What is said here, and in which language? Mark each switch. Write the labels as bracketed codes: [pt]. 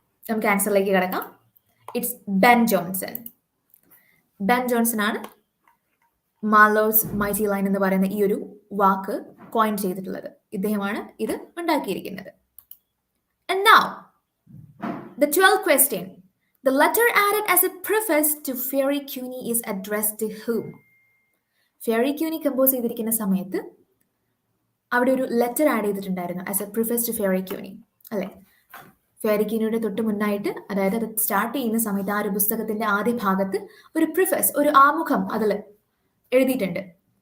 [ml] നമുക്ക് ആൻസറിലേക്ക് കിടക്കാം. It's Ben Johnson. Ben Johnson ആണ് മാർലോസ് മൈറ്റി ലൈൻ എന്ന് പറയുന്ന ഈ ഒരു വാക്ക് കോയിൻ ചെയ്തിട്ടുള്ളത്. ഇദ്ദേഹമാണ് ഇത് ഉണ്ടാക്കിയിരിക്കുന്നത്. [en] And now the 12th question. The letter added as a preface to Fairy Queenie is addressed to whom? [ml] Fairy Queenie compose ചെയ്തിരിക്കുന്ന സമയത്ത് അവിടെ ഒരു ലെറ്റർ ആഡ് ചെയ്തിട്ടുണ്ടായിരുന്നു [en] as a prefix to Faerie Queene, [ml] അല്ലെ? ഫെയറി ക്യൂനിയുടെ തൊട്ട് മുന്നായിട്ട്, അതായത് അത് സ്റ്റാർട്ട് ചെയ്യുന്ന സമയത്ത് ആ ഒരു പുസ്തകത്തിന്റെ ആദ്യ ഭാഗത്ത് ഒരു പ്രിഫസ്, ഒരു ആമുഖം അതിൽ എഴുതിയിട്ടുണ്ട്.